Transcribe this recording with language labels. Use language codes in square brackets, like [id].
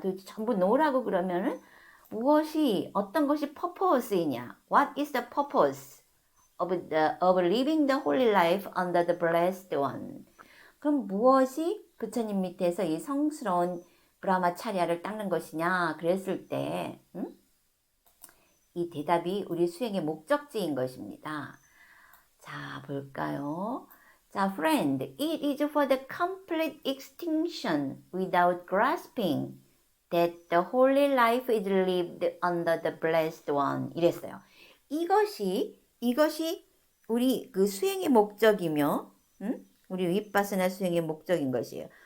[ko] 도대체 전부 노라고 그러면은 무엇이 어떤 것이 purpose이냐? [en] What is the purpose of living the holy life under the blessed one? [ko] 그럼 무엇이 부처님 밑에서 이 성스러운 브라마차리아를 닦는 것이냐? 그랬을 때, 이 대답이 우리 수행의 목적지인 것입니다. 자, 볼까요? [en] 자, friend, it is for the complete extinction without grasping that the holy life is lived under the blessed one. [ko] 이랬어요. 이것이 우리 그 수행의 목적이며, 우리 윗바사나 수행의 목적인 것이에요.